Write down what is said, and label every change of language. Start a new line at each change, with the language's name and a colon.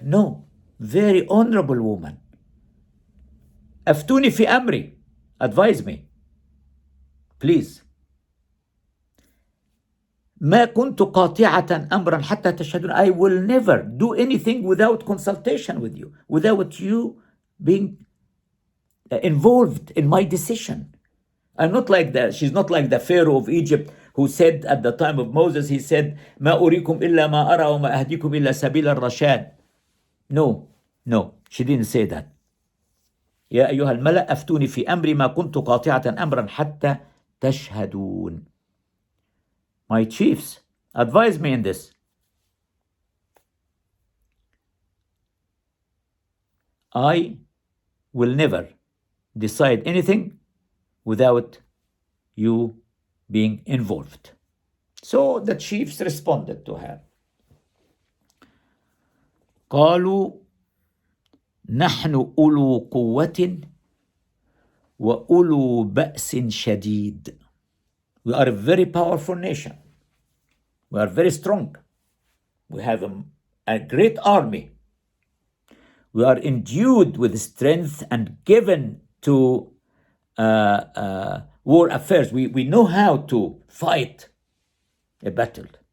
English: No, very honorable woman.
Arabic: أفتوني في أمري,
English: advise me, please.
Arabic: ما كنت قاطعة أمرا حتى تشهدون.
English: I will never do anything without consultation with you, without you being involved in my decision. I'm not like that. She's not like the Pharaoh of Egypt who said at the time of Moses, he said,
Arabic: ما أريكم إلا ما أرى وما أهديكم إلا سبيل الرشاد.
English: No, she didn't say that.
Arabic: يا أيها الملأ أفتوني في أمري ما كنت قاطعة أمرا حتى تشهدون.
English: My chiefs, advise me in this. I will never decide anything without you being involved. So the chiefs responded to her.
Arabic: قالوا نحن أولو قوة وأولو بأس شديد.
English: We are a very powerful nation. We are very strong. We have a great army. We are endued with strength and given to war affairs. We know how to fight a battle.